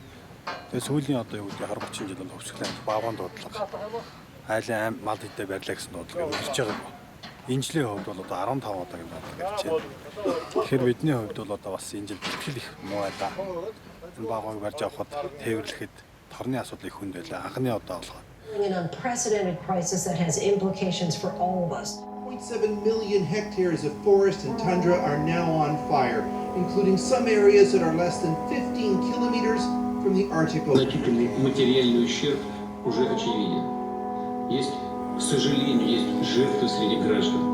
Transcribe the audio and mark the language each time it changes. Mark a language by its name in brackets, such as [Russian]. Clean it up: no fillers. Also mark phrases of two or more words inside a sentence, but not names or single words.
[Mongolian] Тэгээ сүүлийн одоо юу гэдэг 20-30 жил бол хөвсгөл аймаг багаан дуудлага айлын мал хэдэ барьлаа гэсэн дуудлага ирж байгаа. Энэ жилийн хувьд бол одоо 15 удаагийн дуудлага ирж байна. Тэгэхээр бидний хувьд бол одоо бас энэ жил бэлтгэл их муу байлаа. Энэ багыг барьж авахд тээвэрлэхэд торны асуудал их хүнд байлаа. Анхны удаа болгоод [English] An unprecedented crisis that has implications for all of us. 0.7 million hectares of forest and tundra are now on fire, including some areas that are less than 15 kilometers from the Arctic Ocean. [Russian] Значительный материальный ущерб уже очевиден. Есть, к сожалению, есть жертвы среди граждан.